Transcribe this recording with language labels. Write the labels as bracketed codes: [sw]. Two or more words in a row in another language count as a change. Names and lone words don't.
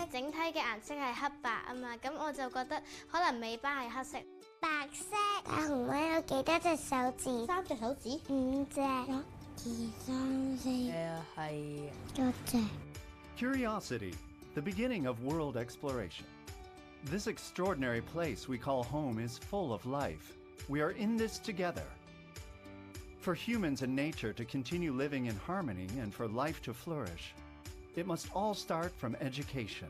[yue] 整體嘅顏色係黑白啊嘛，咁我就覺得可能尾巴係黑色。白色。大熊貓有幾多隻手指？3隻手指。5隻。1、2、3、4。係1隻。 [en] Curiosity, the beginning of world exploration. This extraordinary place we call home is full of life. We are in this together. For humans and nature to continue living in harmony and for life to flourish, it must all start from education.